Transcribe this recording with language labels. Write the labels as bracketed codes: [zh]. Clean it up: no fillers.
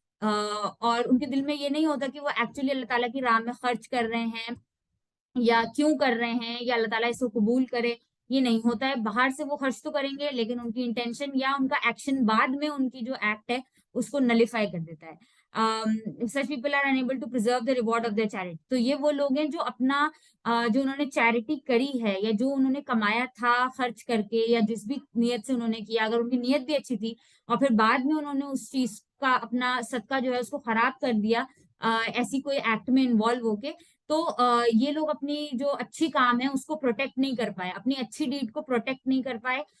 [ur] اور ان کے دل میں یہ نہیں ہوتا کہ وہ ایکچولی اللہ تعالیٰ کی راہ میں خرچ کر رہے ہیں یا کیوں کر رہے ہیں, یا اللہ تعالیٰ اس کو قبول کرے. یہ نہیں ہوتا ہے. باہر سے وہ خرچ تو کریں گے لیکن ان کی انٹینشن یا ان کا ایکشن بعد میں ان کی جو ایکٹ ہے اس کو نلیفائی کر دیتا ہے. [en] such people are unable to preserve the reward of their charity. [ur] تو یہ وہ لوگ ہیں جو اپنا جو انہوں نے چیریٹی کری ہے, یا جو انہوں نے کمایا تھا خرچ کر کے, یا جس بھی نیت سے انہوں نے کیا, اگر ان کی نیت بھی اچھی تھی اور پھر بعد میں انہوں نے اس چیز کا اپنا صدقہ جو ہے اس کو خراب کر دیا ایسی کوئی ایکٹ میں انوالو ہو کے, تو یہ لوگ اپنی جو اچھی کام ہے اس کو پروٹیکٹ نہیں کر پائے, اپنی اچھی ڈیڈ کو پروٹیکٹ نہیں کر پائے.